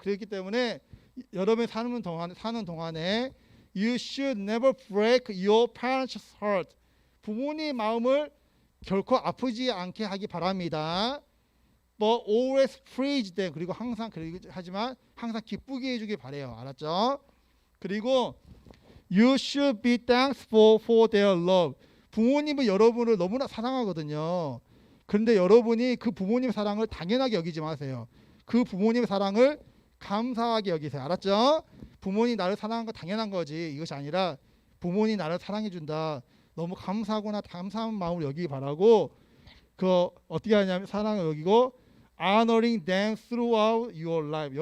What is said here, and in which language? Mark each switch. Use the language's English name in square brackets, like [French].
[Korean] 그렇기 때문에 여러분이 사는 동안에 [English] You should never break your parents' heart. [Korean] 부모님 마음을 결코 아프지 않게 하기 바랍니다. [English] But always praise them. [Korean] 그리고 하지만 항상 기쁘게 해주길 바래요. 알았죠? 그리고 [English] You should be thankful for their love. [Korean] 부모님은 여러분을 너무나 사랑하거든요. 그런데 여러분이 그 부모님 사랑을 당연하게 여기지 마세요. 그 부모님의 사랑을 감사하게 여기세요. 알았죠? 부모님 나를 사랑한 거 당연한 거지, 이것이 아니라 부모님 나를 사랑해 준다, 너무 감사하구나, 감사한 마음을 여기기 바라고, 그 어떻게 하냐면 사랑을 여기고 [English] honoring them throughout your life.